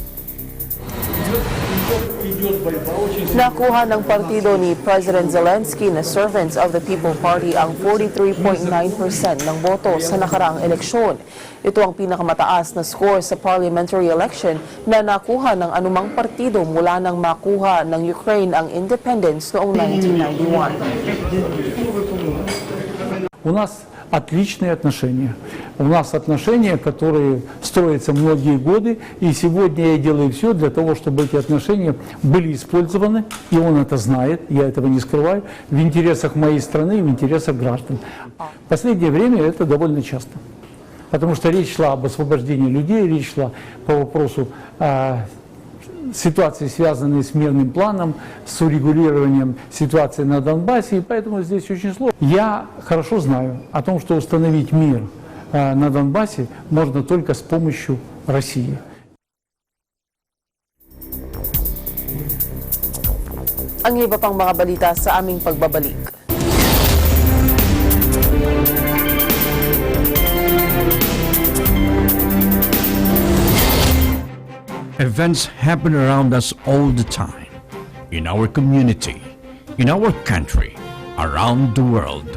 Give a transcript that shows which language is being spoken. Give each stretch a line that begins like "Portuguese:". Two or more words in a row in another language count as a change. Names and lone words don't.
Filipino: Nakuha ng partido ni President Zelensky na Servants of the People Party ang 43.9% ng boto sa nakaraang eleksyon. Ito ang pinakamataas na score sa
English: parliamentary election
Filipino: na nakuha ng anumang partido mula nang makuha ng Ukraine ang independence noong 1991.
Russian: У нас отличные отношения. У нас отношения, которые строятся многие годы, и сегодня я делаю все для того, чтобы эти отношения были использованы, и он это знает, я этого не скрываю, в интересах моей страны и в интересах граждан. В последнее время это довольно часто, потому что речь шла об освобождении людей, речь шла по вопросу ситуации, связанные с мирным планом, с урегулированием ситуации на Донбассе, и поэтому здесь очень сложно. Я хорошо знаю о том, что установить мир на Донбассе можно только с помощью России.
Filipino: Ang iba pang mga balita sa aming pagbabalik.
English: Events happen around us all the time, in our community, in our country, around the world.